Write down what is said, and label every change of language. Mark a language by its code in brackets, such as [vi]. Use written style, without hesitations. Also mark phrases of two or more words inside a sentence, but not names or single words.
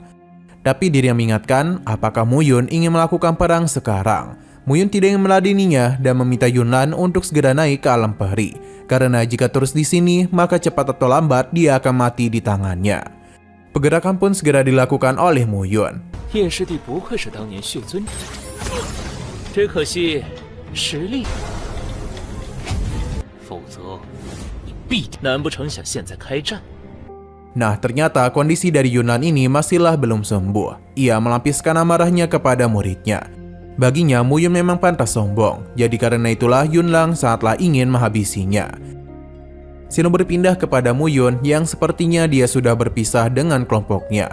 [id] Tapi dirinya mengingatkan apakah Muyun ingin melakukan perang sekarang. Muyun tidak ingin meladeninya dan meminta Yunlan untuk segera naik ke alam peri. Karena jika terus di sini, maka cepat atau lambat dia akan mati di tangannya. Pergerakan pun segera dilakukan oleh Muyun. [zh] 叶师弟不愧是当年血尊者，只可惜实力，否则你必定。难不成想现在开战？ [id] Nah, ternyata kondisi dari Yunlan ini masihlah belum sembuh. Ia melampiaskan amarahnya kepada muridnya. Baginya, Muyun memang pantas sombong. Jadi karena itulah Yunlan sangatlah ingin menghabisinya. Sino berpindah kepada Muyun yang sepertinya dia sudah berpisah dengan kelompoknya.